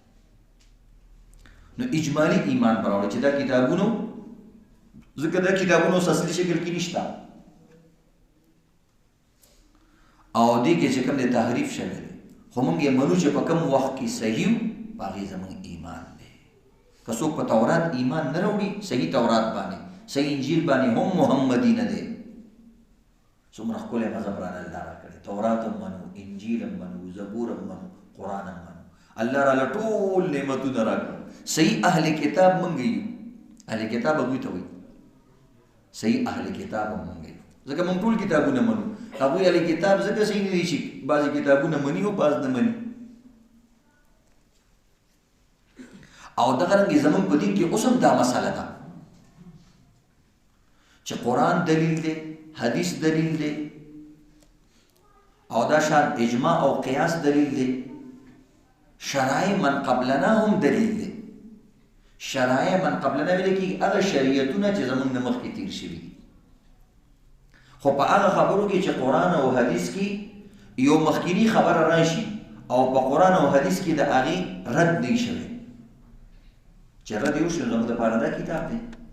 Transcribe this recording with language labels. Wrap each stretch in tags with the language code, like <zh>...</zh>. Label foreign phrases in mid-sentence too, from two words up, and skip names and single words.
<ps>نو اجمالی ایمان براوړي چې دا کتابونو ځکه دا کتابونو اصلي شکل کې نشته او دې کې چې کوم د تحریف شوی دی، خو موږ یې منو چې په کوم وخت کې صحیح باغې زموږ ایمان دی. که څوک په تورات ایمان نه راوړي، صحیح تورات باندې صحیح انجیل باندې هم محمدي نه دی، څومره ښکلی مذهب رانه الله را کړی، تورات هم منو، انجیل هم منو، زبور هم منو، قرآن هم منو، الله راله ټول نعمتونه راکړل. صحیح اهل کتاب موږ یو، اهل کتاب هغوی ته وایي صحیح اهل کتاب هم موږ یو، ځکه موږ ټول کتابونه منو. هغوی اهل کتاب ځکه صحیح نه دي چې بعضې کتابونه مني او بعض نه مني. او دغه رنګې زموږ په دین کې اوس هم دا مسله ده چې قرآن دلیل دی، حدیث دلیل دی، او دا شان اجماع او قیاس دلیل دی،</ps> <ar>شرایع من قبلنا</ar> <ps>هم دلیل دی.</ps> <ar>شرایع من قبلنا</ar> <ps>ویل کېږي هغه شریعتونه چې زموږ نه مخکې تیر شوي دي، خو په هغه خبرو کې چې قرآن او حدیث کې یو مخکینی خبره راشي او په قرآن او حدیث کې د هغې رد دی شوی، چې رد یې وشي زموږ دپاره دا کتاب دی.</ps>